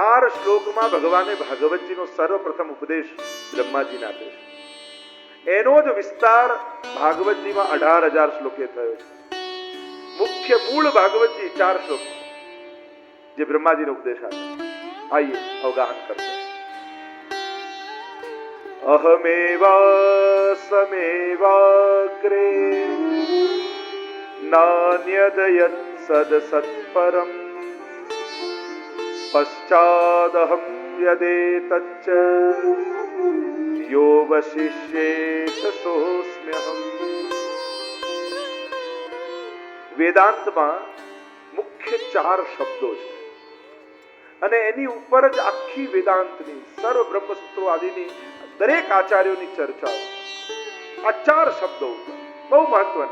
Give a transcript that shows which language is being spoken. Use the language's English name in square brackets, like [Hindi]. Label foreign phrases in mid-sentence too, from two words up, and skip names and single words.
[Gujarati] શ્લોકમાં ભગવાને ભાગવતજીનો સર્વપ્રથમ ઉપદેશ બ્રહ્માજીને આપ્યો છે. એનો જ વિસ્તાર ભાગવતજીમાં 18,000 શ્લોકે થયો છે. મુખ્ય મૂળ ભાગવતજી 4 શ્લોક જે બ્રહ્માજીનો ઉપદેશ આપ્યો. [Hindi] આइए अवगाहन करते हैं. [Sanskrit] अहमेवा समेवाग्रे नान्यदयत् सदसत्परम् पश्चादहं यदेतच्च यो वशिष्येत सोऽस्म्यहम्. [Gujarati] વેદાંતમાં મુખ્ય 4 શબ્દો છે અને એની ઉપર જ આખી વેદાંતની સર્વ બ્રહ્મસૂત્રો આદિની દરેક આચાર્યોની ચર્ચા આ 4 શબ્દો ઉપર બહુ મહત્વના.